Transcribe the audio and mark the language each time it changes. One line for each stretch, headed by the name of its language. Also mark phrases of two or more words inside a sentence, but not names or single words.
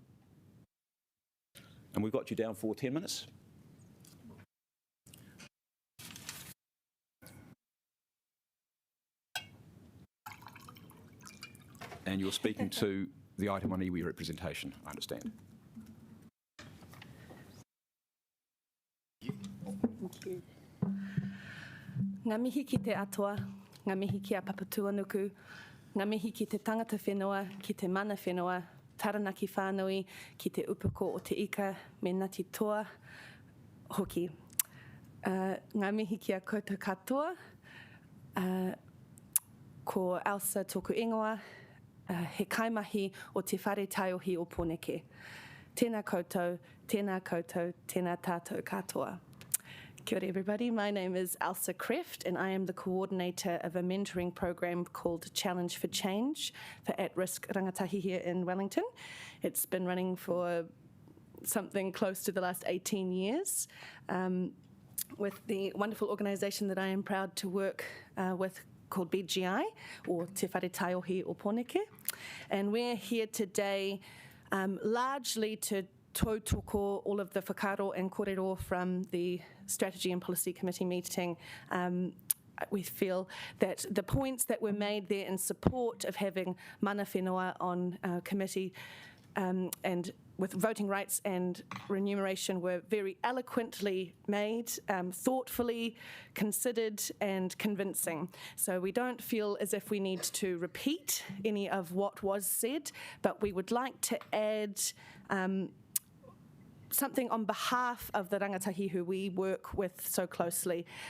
English: And we've got you down for 10 minutes. And you're speaking to the item on iwi representation, I understand. Thank you.
Māori: Ngā mihi ki te atua, ngā mihi ki a Papatuanuku, ngā mihi ki te tangata whenua, ki te mana whenua, taranaki whānui, ki te upako o te ika, me Ngāti Toa hoki. Ngā mihi ki a koutou katoa, ko Elsa tōku ingoa, he kaimahi o te whare taiohi o Pōneke. Tēnā koutou, tēnā koutou, tēnā tātou katoa. Kia ora
English: everybody, my name is Elsa Kreft and I am the coordinator of a mentoring program called Challenge for Change for at-risk rangatahi here in Wellington. It's been running for something close to the last 18 years with the wonderful organisation that I am proud to work with called BGI, or Te Whare Taiohi o Pōneke. And we're here today largely to tautoko all of the whakaro and kōrero from the Strategy and Policy Committee meeting we feel that the points that were made there in support of having
Māori: mana whenua
English: on committee and with voting rights and remuneration were very eloquently made, thoughtfully considered and convincing. So we don't feel as if we need to repeat any of what was said, but we would like to add something on behalf of the rangatahi who we work with so closely.